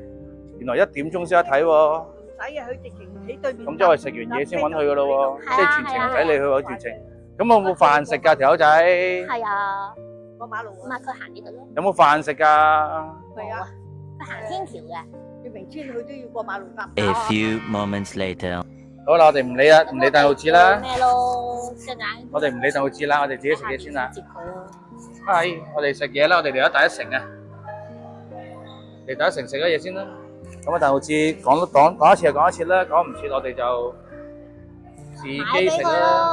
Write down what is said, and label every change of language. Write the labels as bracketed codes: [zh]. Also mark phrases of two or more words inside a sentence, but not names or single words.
[yue] 原來1點鐘先得睇喎。唔使啊，佢直情喺對面。咁即係我哋食完嘢先揾佢噶咯喎，即係全程唔使你去喎全程。咁有冇飯食㗎條友仔？係啊。過馬路啊？唔係佢行呢度咯。有冇飯食㗎？係啊。佢行天橋嘅。你明知佢都要過馬路㗎。 [en] A few moments later。 [yue] 好啦，我哋唔理啦，唔理鄧浩志啦。咩咯？即係我哋唔理鄧浩志啦，我哋自己食嘢先啦。接佢咯。係，我哋食嘢啦，我哋嚟咗第一城啊！嚟第一城食咗嘢先啦。咁啊，鄧浩志講一次就講一次啦，講唔切我哋就自己食啦。